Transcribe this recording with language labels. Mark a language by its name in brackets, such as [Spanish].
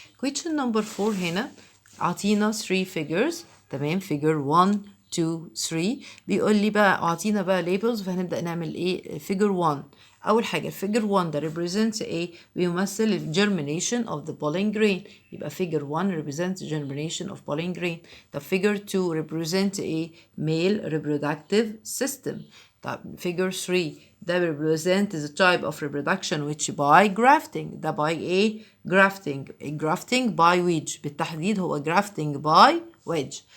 [English] question number 4 [Arabic] هنا عطينا [English] 3 figures. [Arabic] تمام. figure 1 2 3 بيقول لي بقى عطينا بقى labels، فهنبدأ نعمل ايه؟ figure 1 أول حاجة figure 1 ده represents ايه؟ بيمثل ال [English] germination of the pollen grain. يبقى figure 1 represents germination of pollen grain. طب figure 2 represents ايه؟ male reproductive system. طب figure 3 ده represents the type of reproduction which by grafting. ده by ايه؟ grafting by wedge. [Arabic] بالتحديد هو [English] grafting by wedge.